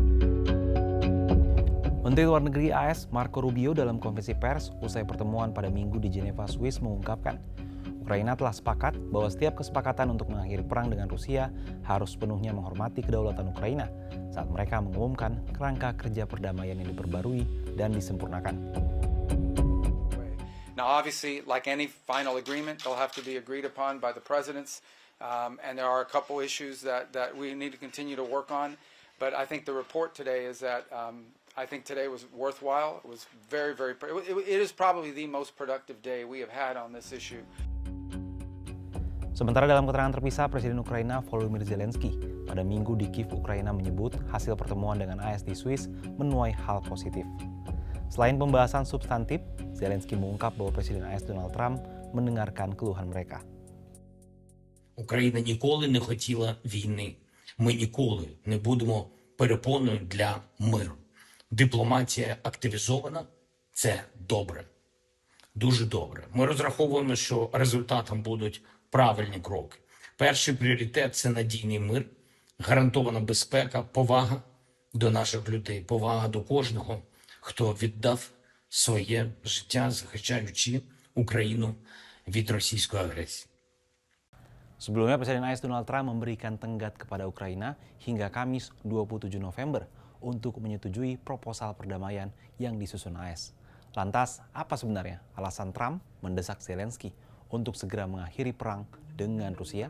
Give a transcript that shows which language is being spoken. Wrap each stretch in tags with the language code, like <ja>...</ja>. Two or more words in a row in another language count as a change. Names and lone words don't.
<id>Menteri Luar Negeri AS Marco Rubio dalam konferensi pers usai pertemuan pada Minggu di Geneva, Swiss mengungkapkan, Ukraina telah sepakat bahwa setiap kesepakatan untuk mengakhiri perang dengan Rusia harus sepenuhnya menghormati kedaulatan Ukraina saat mereka mengumumkan kerangka kerja perdamaian yang diperbarui dan disempurnakan.</id> <en>Now, obviously, like any final agreement, they'll have to be agreed upon by the presidents, and there are a couple issues that we need to continue to work on. But I think the report today is that I think today was worthwhile. It was it is probably the most productive day we have had on this issue.</en> <id>Sementara dalam keterangan terpisah, Presiden Ukraina Volodymyr Zelensky pada Minggu di Kiev, Ukraina menyebut hasil pertemuan dengan AS di Swiss menuai hal positif. Selain pembahasan substantif, Zelensky mengungkap bahwa Presiden AS Donald Trump mendengarkan keluhan mereka.</id> <uk>Україна ніколи не хотіла війни. Ми ніколи не будемо перепоною для миру. Дипломатія активізована – це добре. Дуже добре. Ми розраховуємо, що результатом будуть правильні кроки. Перший пріоритет – це надійний мир, гарантована безпека, повага до наших людей, повага до кожного, хто віддав своє життя, захищаючи Україну від російської агресії.</uk> <id>Sebelumnya, Presiden AS Donald Trump memberikan tenggat kepada Ukraina hingga Kamis 27 November untuk menyetujui proposal perdamaian yang disusun AS. Lantas, apa sebenarnya alasan Trump mendesak Zelensky untuk segera mengakhiri perang dengan Rusia?</id>